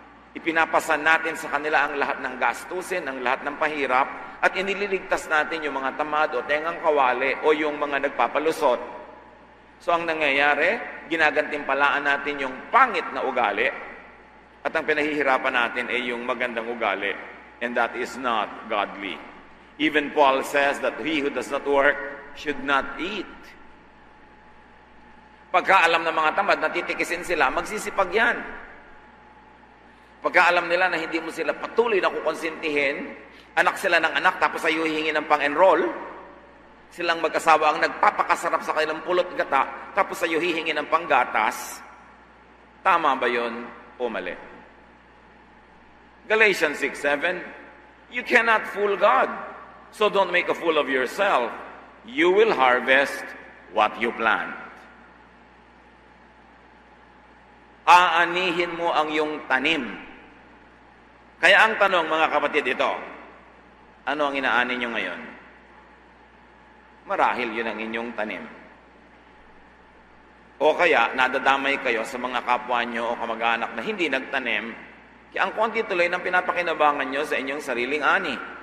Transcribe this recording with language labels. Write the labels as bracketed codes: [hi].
[tl] Ipinapasan natin sa kanila ang lahat ng gastusin, ang lahat ng pahirap, at inililigtas natin yung mga tamad o tengang kawali o yung mga nagpapalusot. So ang nangyayari, ginagantimpalaan natin yung pangit na ugali at ang pinahihirapan natin ay yung magandang ugali. [en] And that is not godly. Even Paul says that he who does not work should not eat. [tl] Pagkaalam ng mga tamad, natitikisin sila, magsisipag yan. Pagkaalam nila na hindi mo sila patuloy na kukonsintihin, anak sila ng anak, tapos ay hihingi ng pang-enroll, silang mag-asawa ang nagpapakasarap sa kanilang pulot gata, tapos sa'yo hihingi ng panggatas, tama ba yun o mali? [en] Galatians 6:7, you cannot fool God. So don't make a fool of yourself. You will harvest what you plant. [tl] Aanihin mo ang iyong tanim. Kaya ang tanong, mga kapatid, ito, ano ang inaani nyo ngayon? Marahil yun ang inyong tanim. O kaya, nadadamay kayo sa mga kapwa nyo o kamag-anak na hindi nagtanim, kaya ang konti tuloy ng pinapakinabangan nyo sa inyong sariling ani.